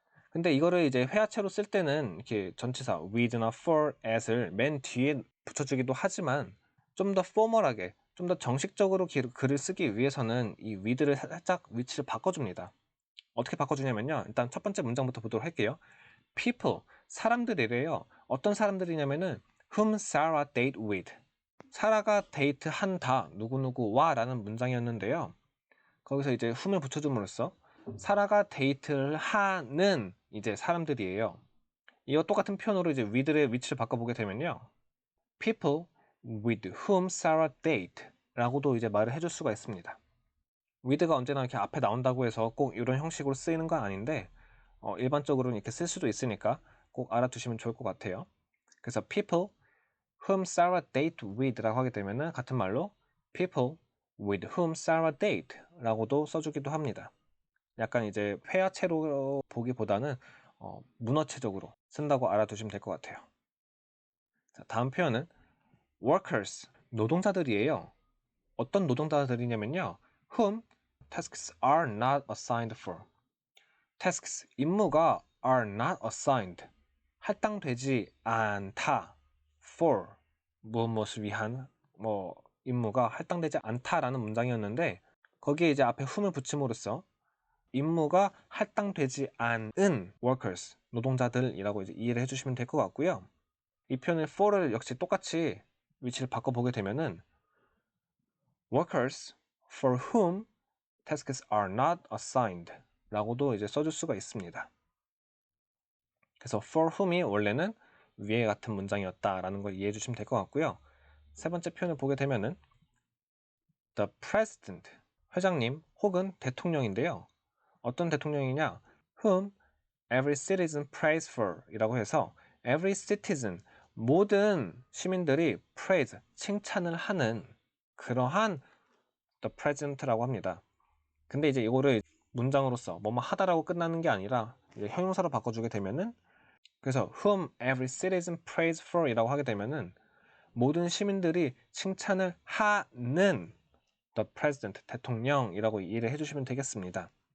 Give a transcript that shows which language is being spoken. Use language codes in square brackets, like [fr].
[ko] 근데 이거를 이제 회화체로 쓸 때는 이렇게 전치사 with나 for, as를 맨 뒤에 붙여주기도 하지만 좀 더 포멀하게, 좀 더 정식적으로 글을 쓰기 위해서는 이 with를 살짝 위치를 바꿔줍니다. 어떻게 바꿔주냐면요. 일단 첫 번째 문장부터 보도록 할게요. people, 사람들이래요. 어떤 사람들이냐면은 [en] whom Sarah date with. [ko] 사라가 데이트한다, 누구누구와 라는 문장이었는데요. 거기서 이제 whom을 붙여줌으로써 사라가 데이트를 하는 이제 사람들이에요. 이와 똑같은 표현으로 이제 with의 위치를 바꿔보게 되면요. [en] people with whom Sarah date [ko] 라고도 이제 말을 해줄 수가 있습니다. with가 언제나 이렇게 앞에 나온다고 해서 꼭 이런 형식으로 쓰이는 건 아닌데 일반적으로는 이렇게 쓸 수도 있으니까 꼭 알아두시면 좋을 것 같아요. [en] 그래서 people whom Sarah date with [ko] 라고 하게 되면은 같은 말로 [en] people with whom Sarah date 라고도 써주기도 합니다. [ko] 약간 이제 회화체로 보기보다는 문어체적으로 쓴다고 알아두시면 될 것 같아요. 자, 다음 표현은 workers, 노동자들이에요. 어떤 노동자들이냐면요. [en] whom tasks are not assigned for. tasks, [ko] 임무가 [en] are not assigned, 할당되지 않다. [ko] for, 무엇을 위한 임무가 할당되지 않다라는 문장이었는데 거기에 이제 앞에 whom을 붙임으로써 임무가 할당되지 않은 workers, 노동자들이라고 이제 이해를 해주시면 될 것 같고요. 이 표현의 for를 역시 똑같이 위치를 바꿔보게 되면은 [en] workers for whom tasks are not assigned [ko] 라고도 이제 써줄 수가 있습니다. 그래서 for whom이 원래는 위에 같은 문장이었다라는 걸 이해해 주시면 될 것 같고요. 세 번째 표현을 보게 되면은 the president, 회장님 혹은 대통령인데요. 어떤 대통령이냐? [en] whom every citizen prays for [ko] 이라고 해서 every citizen, 모든 시민들이 praise, 칭찬을 하는 그러한 the president라고 합니다. 근데 이제 이거를 문장으로서 뭐뭐 하다라고 끝나는 게 아니라 이제 형용사로 바꿔주게 되면은 그래서 [en] whom every citizen prays for [ko] 이라고 하게 되면은 모든 시민들이 칭찬을 하는 the president, 대통령이라고 이해를 해주시면 되겠습니다.